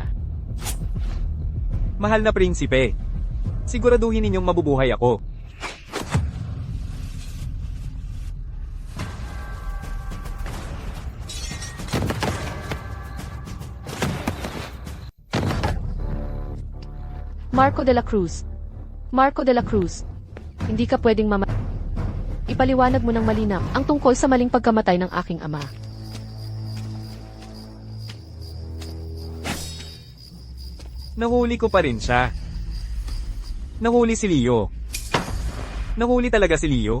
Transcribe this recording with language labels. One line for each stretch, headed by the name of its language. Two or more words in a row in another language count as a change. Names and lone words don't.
Filipino: Mahal na prinsipe. Siguraduhin ninyong mabubuhay ako. Marco de la Cruz. Marco de la Cruz. Hindi ka pwedeng Ipaliwanag mo ng malinaw ang tungkol sa maling pagkamatay ng aking ama. Nahuli ko pa rin siya. Nahuli si Leo. Nahuli talaga si Leo?